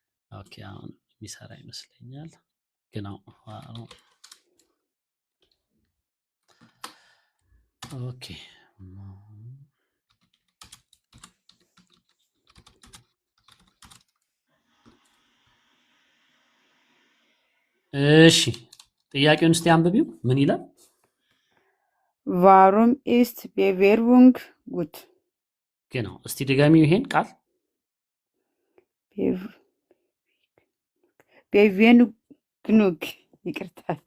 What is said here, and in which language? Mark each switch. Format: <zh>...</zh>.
<am>ኦኬ አሁን የሚሰራ ይመስለኛል ግን ኦኬ እሺ ጥያቄውን እስቲ አንብቢው ምን ይላል?</am> <de>Warum ist Bewerbung gut? genau</de> <am>እስቲ ድጋሚው ይሄን ቃል Bewegung ይቅርታ።</am>